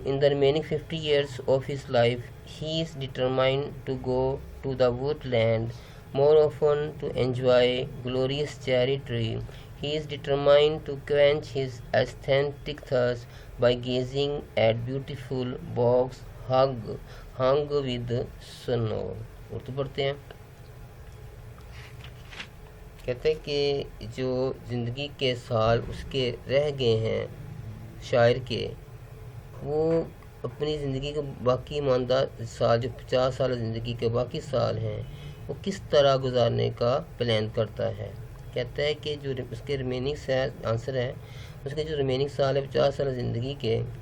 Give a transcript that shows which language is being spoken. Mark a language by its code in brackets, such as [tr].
[en] remaining 50 years of his life, he is determined to go to the woodland more often to enjoy glorious cherry tree. He is determined to quench his aesthetic thirst by gazing at beautiful bogs hung with snow. [ur] Urdu پڑھتے ہیں، کہتے ہیں کہ جو زندگی کے سال اس کے رہ گئے ہیں شاعر کے، وہ اپنی زندگی کے باقی ماندہ سال، جو 50 سال زندگی کے باقی سال ہیں، وہ کس طرح گزارنے کا پلان کرتا ہے۔ کہتا ہے کہ جو اس کے ریمیننگ آنسر ہے، اس کے جو ریمیننگ سال ہے 50 سال زندگی کے،